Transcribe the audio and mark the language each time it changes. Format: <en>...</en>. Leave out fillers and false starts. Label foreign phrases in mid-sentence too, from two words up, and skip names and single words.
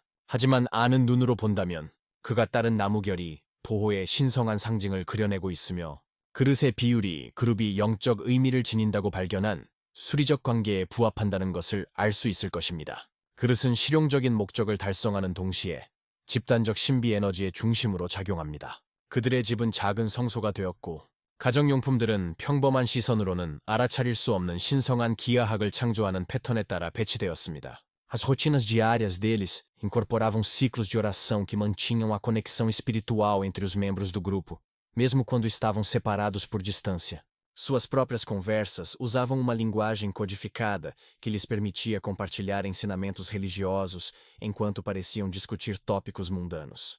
<ko>하지만 아는 눈으로 본다면 그가 따른 나무결이 보호의 신성한 상징을 그려내고 있으며 그릇의 비율이 그룹이 영적 의미를 지닌다고 발견한 수리적 관계에 부합한다는 것을 알 수 있을 것입니다. 그릇은 실용적인 목적을 달성하는 동시에 집단적 신비 에너지의 중심으로 작용합니다. 그들의 집은 작은 성소가 되었고 가정용품들은 평범한 시선으로는 알아차릴 수 없는 신성한 기하학을 창조하는 패턴에 따라 배치되었습니다.</ko> <pt>As rotinas diárias deles incorporavam ciclos de oração que mantinham a conexão espiritual entre os membros do grupo, mesmo quando estavam separados por distância. Suas próprias conversas usavam uma linguagem codificada que lhes permitia compartilhar ensinamentos religiosos enquanto pareciam discutir tópicos mundanos.</pt>